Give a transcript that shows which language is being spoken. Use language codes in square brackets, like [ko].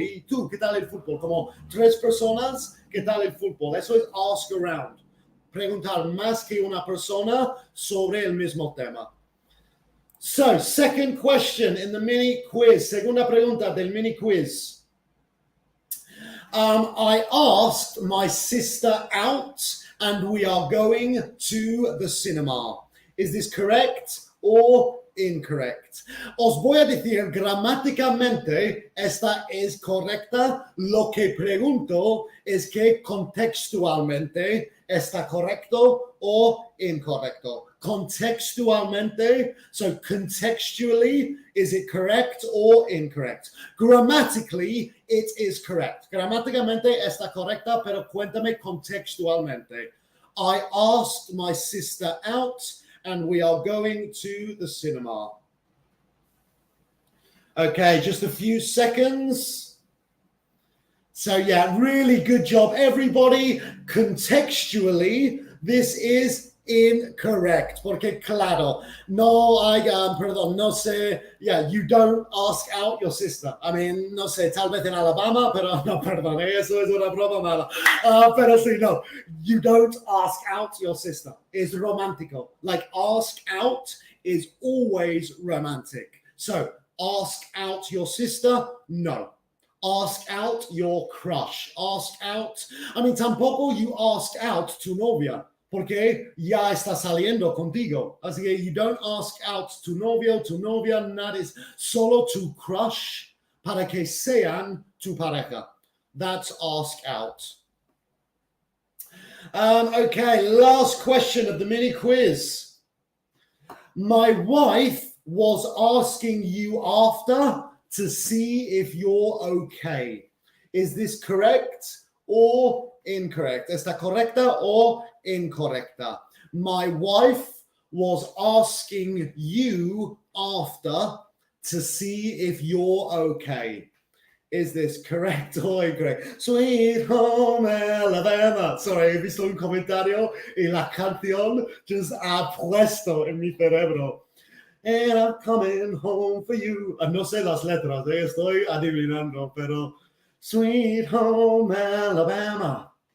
[es] ¿Y tú qué tal el fútbol? Como 3 personas, ¿qué tal el fútbol? Eso es ask around. Preguntar más que una persona sobre el mismo tema. [en] So, second question in the mini quiz. [es] Segunda pregunta del mini quiz. [en] I asked my sister out and we are going to the cinema. Is this correct or incorrect? [es] Os voy a decir gramáticamente esta es correcta. Lo que pregunto es que contextualmente ¿Está correcto o incorrecto? Contextualmente, [en] so contextually, is it correct or incorrect? Grammatically, it is correct. [es] Gramáticamente está correcta, pero cuéntame contextualmente. [en] I asked my sister out and we are going to the cinema. Okay, just a few seconds. So yeah, really good job, everybody. Contextually, this is incorrect. [es] Porque claro, no sé, [en] yeah, you don't ask out your sister. [es] I mean, no sé, tal vez en Alabama, pero no, perdón, eso es una broma mala. Pero sí, no, [en] you don't ask out your sister. It's romantico. Like ask out is always romantic. So ask out your sister, no. Ask out your crush. Ask out. I mean, [es] tampoco [en] you ask out [es] tu novia, porque ya está saliendo contigo. Así que [en] you don't ask out [es] tu novio, tu novia, nada, es solo tu crush para que sean tu pareja. [en] That's ask out. Okay, last question of the mini quiz. My wife was asking you after to see if you're okay. Is this correct or incorrect? [es] ¿Está correcta o incorrecta? [en] My wife was asking you after to see if you're okay. Is this correct or incorrect? Sweet Home Alabama. [es] Sorry, he visto un comentario y la canción just ha puesto en mi cerebro. [en] And I'm coming home for you. [es] No sé las letras, estoy adivinando, pero Sweet Home Alabama.